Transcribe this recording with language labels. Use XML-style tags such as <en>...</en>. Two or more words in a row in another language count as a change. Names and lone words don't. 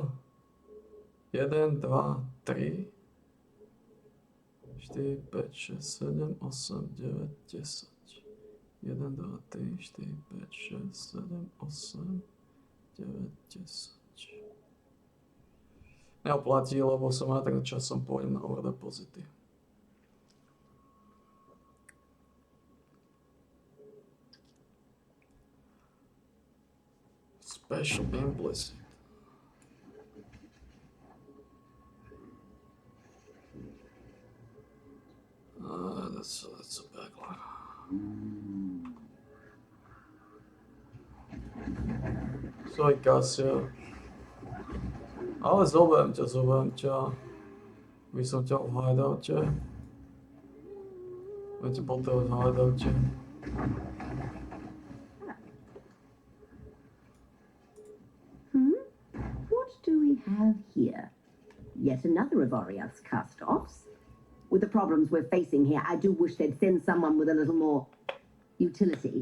<sk>1, 2, 3, 4, 5, 6, 7, 8, 9, 10. 1, 2, 3, 4, 5, 6, 7, 8, 9, 10. Neoplatí, lebo som aj tak časom pôjdem na overdepozity.</sk> <en>Special implicit. That's a backlog. Sorry, Kasia.</en> <sk>Ale zoberiem ťa. By som ťa v hideoute. Budem ťa potrebovať v hideoute.</sk> <en>What do we have here? Yet another of Oriath's cast-offs. With the problems we're facing here, I do wish they'd send someone with a little more utility.</en>